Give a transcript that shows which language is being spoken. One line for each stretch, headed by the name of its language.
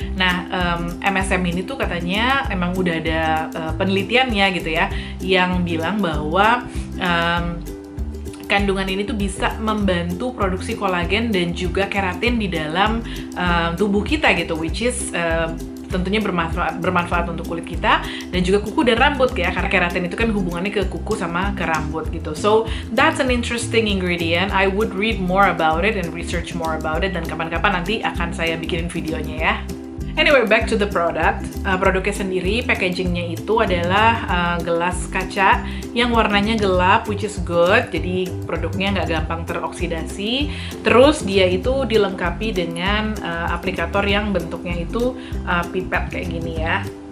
Indonesian: Nah, MSM ini tuh katanya emang udah ada penelitiannya gitu ya, yang bilang bahwa kandungan ini tuh bisa membantu produksi kolagen dan juga keratin di dalam tubuh kita gitu,
English: which is
Indonesian: tentunya bermanfaat untuk kulit kita dan juga kuku dan rambut ya, karena keratin itu kan hubungannya ke kuku sama ke rambut gitu.
English: So that's an interesting ingredient. I would read more about it and research more about it,
Indonesian: dan kapan-kapan nanti akan saya bikinin videonya ya.
English: Anyway, back to the product.
Indonesian: Produknya sendiri, packagingnya itu adalah gelas kaca yang warnanya gelap,
English: which is good.
Indonesian: Jadi produknya nggak gampang teroksidasi. Terus dia itu dilengkapi dengan aplikator yang bentuknya itu pipet kayak gini ya.